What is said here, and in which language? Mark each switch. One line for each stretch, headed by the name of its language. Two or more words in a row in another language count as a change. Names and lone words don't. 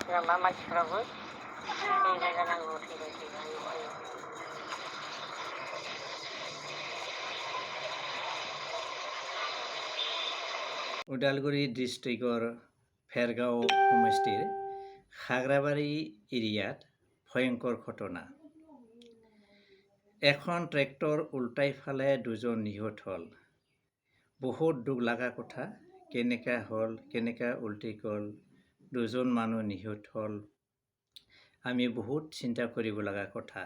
Bodo: नामा मानसिफ्राबो थैबाय जानांगौ थैबाय
Assamese: ওদালগুৰি ডিষ্ট্ৰিক্টৰ ভেৰগাঁও সমষ্টিৰ খাগ্ৰাবাৰী এৰিয়াত ভয়ঙ্কর ঘটনা। এখন ট্ৰেক্টৰ উল্টাই ফালে দুজন নিহত হ'ল। বহুত দুখ লগা কথা, কেনেকা হ'ল, কেনেকা উল্টি গ'ল, দুজন মানুহ নিহত হ'ল। আমি বহুত চিন্তা কৰিব লগা কথা।